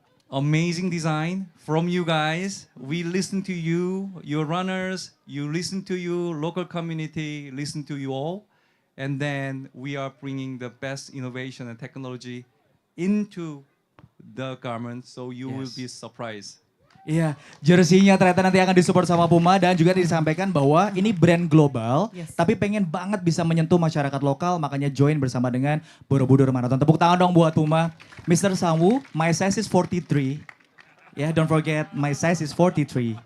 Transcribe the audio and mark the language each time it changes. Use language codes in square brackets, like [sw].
[en] Amazing design from you guys. We listen to you, your runners, you listen to you, local community, listen to you all. And then we are bringing the best innovation and technology into the garment, so you will be surprised. [id] Iya, jersinya ternyata nanti akan disupport sama Puma dan juga disampaikan bahwa ini brand global, tapi pengen banget bisa menyentuh masyarakat lokal, makanya join bersama dengan Borobudur Marathon. Tepuk tangan dong buat Puma. Mr. Sangwoo, [en] my size is 43. Yeah, don't forget my size is 43.